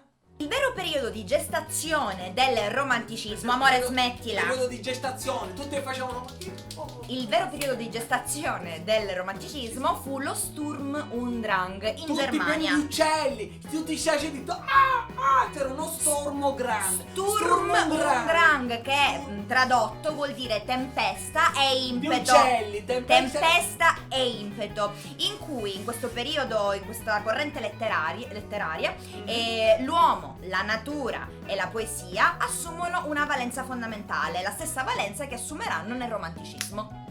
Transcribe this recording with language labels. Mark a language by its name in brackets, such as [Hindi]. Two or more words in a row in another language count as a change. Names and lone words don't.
[Italian] Il vero periodo di gestazione del romanticismo, amore smettila. Periodo di gestazione, tutti facevano. Il vero periodo di gestazione del romanticismo fu lo [German] Sturm und Drang [Italian] in Tutti Germania. pieni di uccelli, tutti sciacci di c'era uno stormo grande. [German] Sturm und Drang, [Italian] che tradotto vuol dire tempesta e impeto. uccelli, Tempesta e impeto, in cui in questo periodo, in questa corrente letteraria, l'uomo, la natura e la poesia assumono una valenza fondamentale, la stessa valenza che assumeranno nel romanticismo.